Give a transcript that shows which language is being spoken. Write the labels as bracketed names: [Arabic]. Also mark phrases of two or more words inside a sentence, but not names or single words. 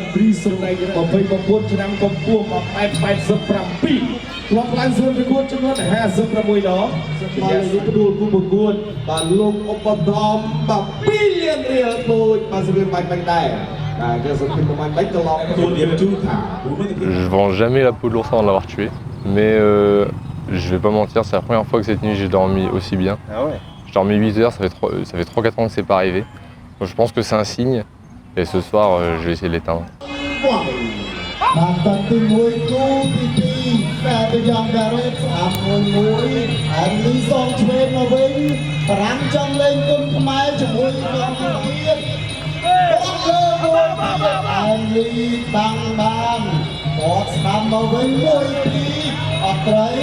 [Khmer] ន្ទ្រីស្រណី29ឆ្នាំកម្ពស់1.87ធ្លាប់ឡើងសួនប្រកួតចំនួន56ដងសម្រាប់លោកផ្ដួលគូប្រកួតបាទលោកឧបត្ថម្ភបាទ2លានរៀលដូចបាទសរឿងបាច់បាញ់ដែរគេសង្ឃឹមបាញ់បាច់ត្រឡប់ទទួលរៀបជូនថា [French] Je vends jamais la peau de l'ours avant de l'avoir tué, mais je vais pas mentir, c'est la première fois que cette nuit j'ai dormi aussi bien. Ah ouais. J'ai dormi 8 heures, ça fait 3-4 ans que c'est pas arrivé. Donc je pense que c'est un signe, et ce soir je vais essayer de l'éteindre. [Khmer] បាទតទី1គូទី2តែទៅយ៉ាងដែរ3-1ហើយលីសងឆ្វេងមកវិញប្រាំចង់លេងគុណខ្មែរជាមួយក្រុមទៀតហើយលីបាំងបានបោះស្ដាំមកវិញ1-2អត់ត្រូវ